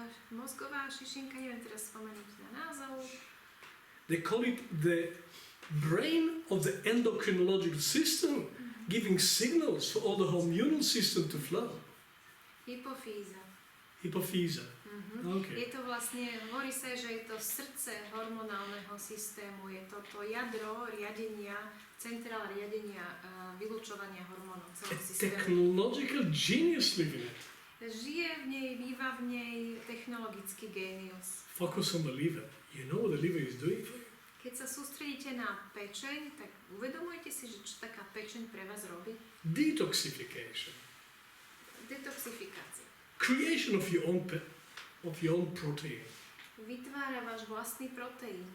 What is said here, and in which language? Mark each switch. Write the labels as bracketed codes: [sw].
[sk] Mozgová šišinka, neviem teraz spomenúť na názov. [en] They call it the brain of the endocrinological system, giving signals for all the hormonal system to flow. [sk] Hypofýza. [en] Hypophysa. Okay. [sk] Je to vlastne, hovorí sa, že je to srdce hormonálneho systému, je to to jadro riadenia, centrál riadenia vylúčovania hormónov [en] A [sk] celého systému. [en] technological genius living it. [sk] Žije v nej, býva v nej technologický génius. [en] Focus on the liver. You know what the liver is doing for you? [sk] Keď sa sústredíte na pečeň, tak uvedomujete si, že čo taká pečeň pre vás robí? [en] Detoxification. [sk] Detoxifikácia. [en] Creation of your own protein. [sk] Vytvára váš vlastný proteín.